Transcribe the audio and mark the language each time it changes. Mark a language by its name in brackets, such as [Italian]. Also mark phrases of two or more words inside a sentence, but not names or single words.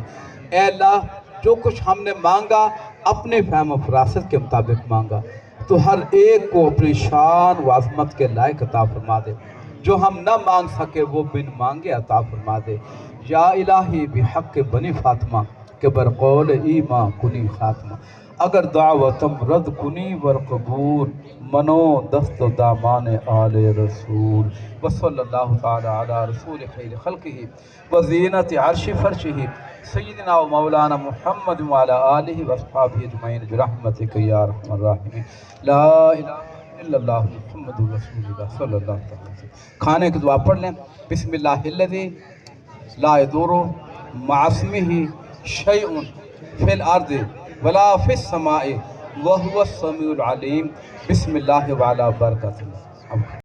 [Urdu] اے اللہ جو کچھ ہم نے مانگا اپنے فہم و فراست کے مطابق مانگا، تو ہر ایک کو اپنی شان و عظمت کے لائق عطا فرما دے۔ جو ہم نہ مانگ سکے وہ بن مانگے عطا فرما دے۔ [Persian] یا الہی بحق بنی فاطمہ کہ برقول ایمان کنی خاتمہ، اگر دعوتم رد کنی ورقبول منو دست و دامان آل رسول۔ [Arabic] وصلی اللہ تعالی علی رسول خیر خلقہ وزینت عرش فرشہ سیدنا و مولانا محمد وعلی آلہ واصحابہ اجمعین برحمتک یا ارحم الراحمین۔ لا الہ الا اللہ محمد رسول اللہ صلی اللہ علیہ وسلم۔ [Urdu] کھانے کی دعا پڑھ لیں۔ [Arabic] بسم اللہ الذی لا یضر مع اسمہ شیء فی الارض ولا فی السماء وهو السمیع العلیم۔ بسم اللہ وعلی برکۃ اللہ۔